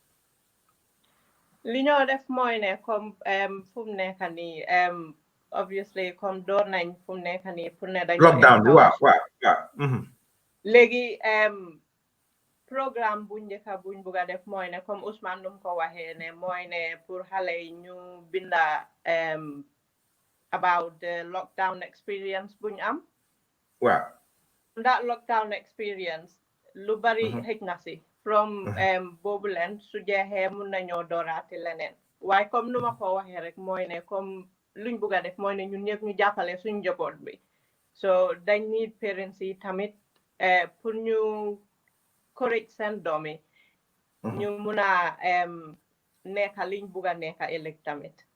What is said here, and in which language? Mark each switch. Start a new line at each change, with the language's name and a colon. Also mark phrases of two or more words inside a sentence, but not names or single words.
Wolof: li ñoo def mooy ne comme fu mu nekk nii obviously comme door nañ fu mu nekk nii pour ne dañu lockdown bi waaw léegi programme bu njëkka buñ bugg a def mooy ne comme Ousmane num ko waxee ne mooy ne pour xale yi ñu binda
English: about the lockdown experience
Wolof: buñ am waaw
English: that lockdown experience
Wolof: lu bari xëj na si from boobu leen su jeexee mun nañoo dooraati leneen waaye comme nu ma ko waxee rek mooy ne comme luñ bugg a def mooy ne ñun ñëpp ñu jàppale suñ njaboot bi so dañ need parents yi tamit pour ñu correct seen doom yi ñu mun a nekka liñ bugg a nekka ëllëg tamit